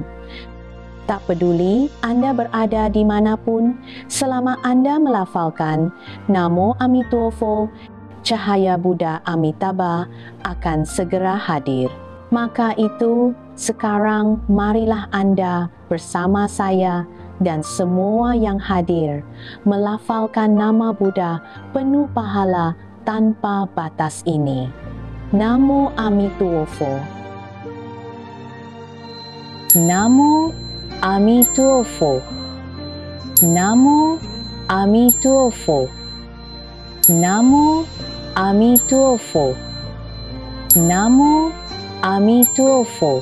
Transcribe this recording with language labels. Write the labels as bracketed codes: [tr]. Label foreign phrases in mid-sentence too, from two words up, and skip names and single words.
[id] Tak peduli anda berada di manapun, selama anda melafalkan [zh] 南无阿弥陀佛, [id] cahaya Buddha Amitabha akan segera hadir. Maka itu, sekarang marilah anda bersama saya dan semua yang hadir melafalkan nama Buddha penuh pahala tanpa batas ini. [zh] 南无阿弥陀佛。南无阿弥陀佛. 南无阿弥陀佛. 南无阿弥陀佛. 南无阿弥陀佛.